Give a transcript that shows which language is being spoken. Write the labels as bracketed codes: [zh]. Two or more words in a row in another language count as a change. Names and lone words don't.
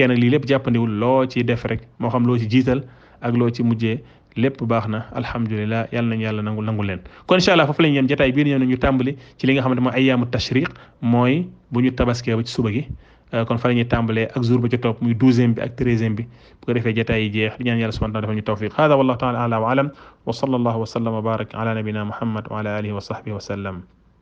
[wo] nag lii lépp jàppandiwul loo ci def rek moo xam loo ci jiital ak loo ci mujjee lépp baax na alhamdulilah yàlla nañu yàlla nangu leen kon [ar] إن شاء الله [wo] foofu la ñu yem jotaay bii ñëw na ñu tàmbali ci li nga xamante mooy [ar] أيام التشريق [wo] mooy bu ñu tabaskee ba ci suba gi kon fa la ñuy tàmbalee ak jour ba ci topp muy 12e bi ak 13e bi bu ko defee jotaay yi jeex di ñaan yàlla [ar] سبحانه وتعالى [wo] defal ñu [ar] توفيق هذا والله تعالى أعلم وصلى الله وسلم وبارك على نبينا محمد وعلى آله وصحبه وسلم